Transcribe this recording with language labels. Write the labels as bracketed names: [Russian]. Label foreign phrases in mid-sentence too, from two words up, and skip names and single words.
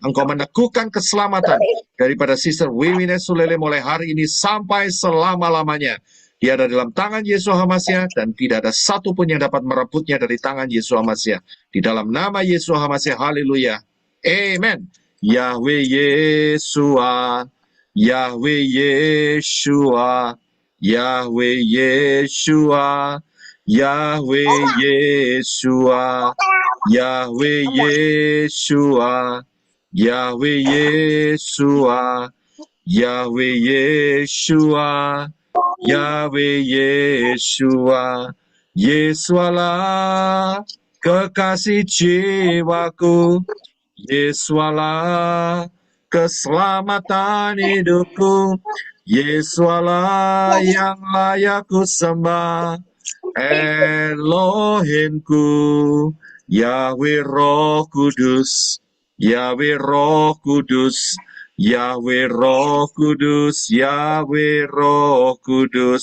[Indonesian] Engkau meneguhkan keselamatan daripada Sister Wiwina Sulele mulai hari ini sampai selama-lamanya. Dia ada dalam tangan Yesua HaMasiah dan tidak ada satupun yang dapat merebutnya dari tangan Yesua HaMasiah. Di dalam nama Yesua HaMasiah, haleluya, amen. Yahweh Yesua, Yahweh Yeshua, Yahweh Yeshua, Yahweh Yeshua, Yahweh Yeshua, Yahweh Yeshua, Yahweh Yeshua, Yahweh Yeshua. Yesualah kekasih jiwaku, Yesualah keselamatan hidupku, Yesualah yang layak ku sembah, Elohimku, Yahweh Roh Kudus, Yahweh Roh Kudus, Yahweh Roh Kudus, Yahweh Roh Kudus.